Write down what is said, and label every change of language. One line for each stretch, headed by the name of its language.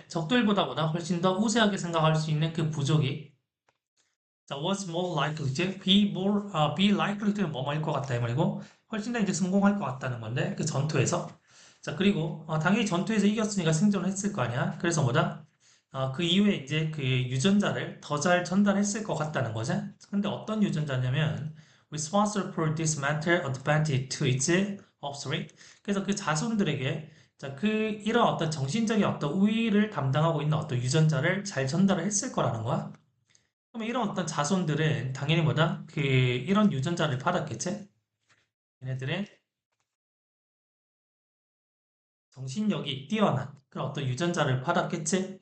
Korean: 적들보다 훨씬 더 우세하게 생각할 수 있는 그 부족이 자,
English: was more likely,
Korean: 이제 be likely to 뭐뭐일 것 같다 이 말이고 훨씬 더 이제 성공할 것 같다는 건데 그 전투에서 자, 그리고 당연히 전투에서 이겼으니까 생존을 했을 거 아니야. 그래서 뭐다? 그 이후에 이제 그 유전자를 더 잘 전달했을 것 같다는 거죠. 근데 어떤 유전자냐면
English: responsible for this mental advantage to its offspring.
Korean: 그래서 그 자손들에게 자, 그 이런 어떤 정신적인 어떤 우위를 담당하고 있는 어떤 유전자를 잘 전달을 했을 거라는 거야. 그러면 이런 어떤 자손들은 당연히 뭐다? 그 이런 유전자를 받았겠지? 얘네들의 정신력이 뛰어난 그런 어떤 유전자를 받았겠지?